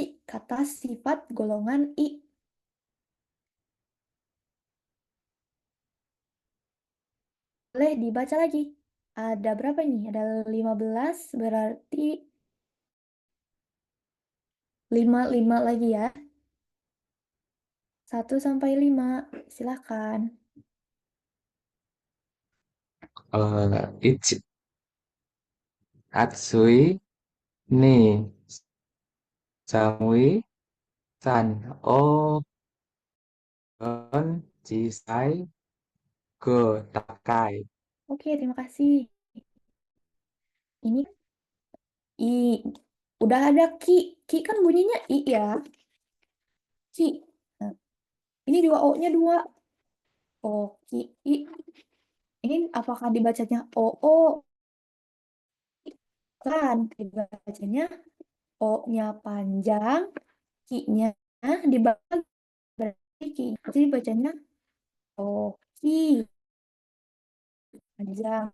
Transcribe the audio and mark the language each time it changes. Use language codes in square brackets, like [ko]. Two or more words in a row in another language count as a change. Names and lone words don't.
[id] Kata sifat golongan I. Boleh dibaca lagi. Ada berapa ini? Ada 15, berarti 5 lagi ya. 1 sampai 5. Silakan. [ja] いち、あつい、に、さむい、さん、お、ごん、じさい、ご、たかい. [id] Oke, terima kasih. Ini I. Udah ada ki. Ki kan bunyinya I ya. Ki. Nah, ini 2 O-nya 2. O, ki, I. Ini apakah dibacanya O-O? Kan, dibacanya O-nya panjang, ki-nya dibagi berarti ki. Jadi bacanya O, ki. Panjang.